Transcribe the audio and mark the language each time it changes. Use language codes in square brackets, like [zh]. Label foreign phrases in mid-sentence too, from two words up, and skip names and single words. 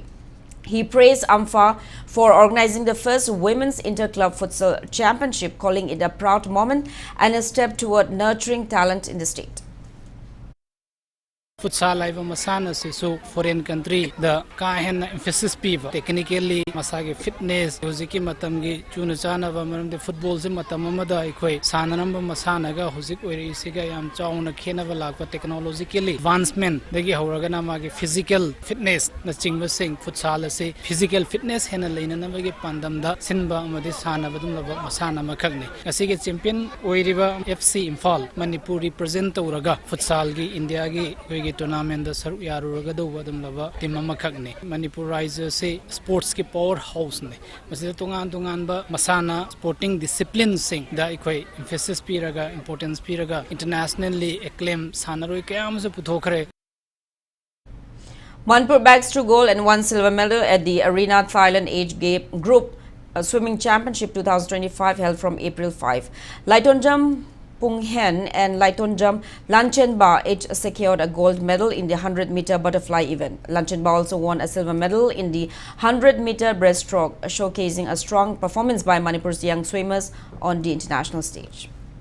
[en] He praised AMFA for organizing the first Women's Inter-Club Futsal Championship, calling it a proud moment and a step toward nurturing talent in the state. [mni] Futsal live masana se so [en] foreign country [mni] the kahen emphasis piva technically masage fitness huziki matam gi chuna chana ba maram de football se matam amada ikoi sanaram ba masana ga huzik oi isiga yam chauna khena ba lakwa [en] technologically advancement [mni] dagi horaga na magi [en] physical fitness [mni] na chingba sing futsal se [en] physical fitness [mni] hena leina na magi pandam da sinba amadi sana badum laba masana makhagne asige champion oiriba FC Imphal Manipur represent uraga futsal gi India gi tournament the saru yaruga do badum laba team amakhakne Manipur Risers se sports ki [en] power house [mni] ne masida tungan ba masana [en] sporting discipline [mni] sing da ikoi emphasis piraga importance piraga [en] internationally acclaimed [mni] sanaroi kayam se puthokre. [en] Manipur bags 2 gold and 1 silver medal at the Arena Thailand Age Group Swimming Championship 2025 held from April 5. Laitonjam Pung Hen and Laitonjam Lanchenba each secured a gold medal in the 100-meter butterfly event. Lanchenba also won a silver medal in the 100-meter breaststroke, showcasing a strong performance by Manipur's young swimmers on the international stage.